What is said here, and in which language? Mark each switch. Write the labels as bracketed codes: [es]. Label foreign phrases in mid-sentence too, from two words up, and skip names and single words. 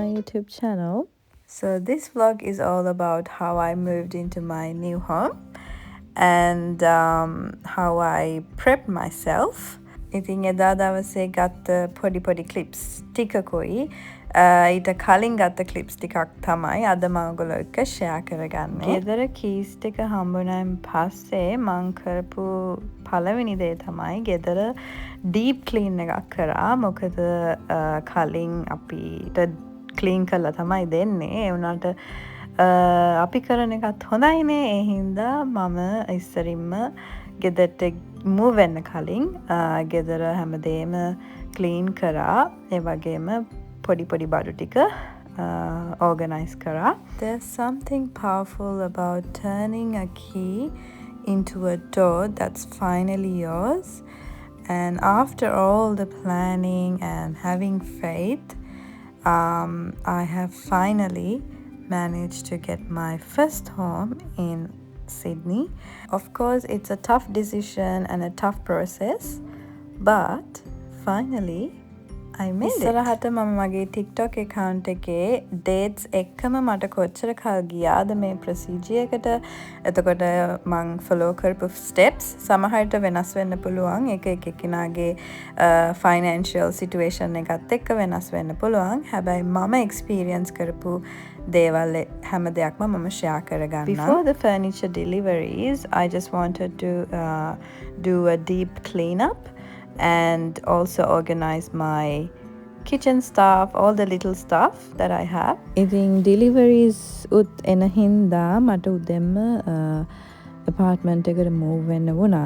[en] YouTube channel. So this vlog is all about how I moved into my new home and how I prepped myself. [si] ඉතින් එදා දවසේ ගත්ත පොඩි ක්ලිප්ස් ටිකකුයි ඊට කලින් ගත්ත ක්ලිප්ස් ටිකක් තමයි අද මම ඔයගොල්ලෝ එක්ක ෂෙයා කරගන්නේ. ගෙදර කීස් ටික හම්බුනායින් පස්සේ මං කරපු පළවෙනි දේ තමයි ගෙදර [en] deep clean [si] එකක් කරා. මොකද කලින් අපිට ක්ලීන් කරලා තමයි දෙන්නේ. ඒ වුණාට අපි කරන එකත් හොඳයිනේ. ඒ හින්දා මම ඉස්සරින්ම ගෙදරට move වෙන්න කලින් ගෙදර හැමදේම ක්ලීන් කරා. ඒ වගේම පොඩි බඩු ටික organize කරා. [en] There's something powerful about turning a key into a door that's finally yours. And after all the planning and having faith, I have finally managed to get my first home in Sydney. Of course, it's a tough decision and a tough process, but finally I made it. [si] ඉස්සරහට මම මගේ TikTok account එකේ dates එක්කම මට කොච්චර කල් ගියාද මේ procedure එකට. එතකොට මං follow කරපු steps සමහරට වෙනස් වෙන්න පුළුවන්. එක එක්කෙනාගේ [en] financial situation [si] එකත් එක්ක වෙනස් වෙන්න පුළුවන්. හැබැයි මම experience කරපු දේවල් හැම දෙයක්ම මම share කරගන්නම්. [en] Before the furniture deliveries, I just wanted to do a deep cleanup and also organize my kitchen stuff, all the little stuff that I have. [si] ඉතින් deliveries උත් එන හින්දා මට උදෙන්ම apartment එකට move වෙන්න වුණා.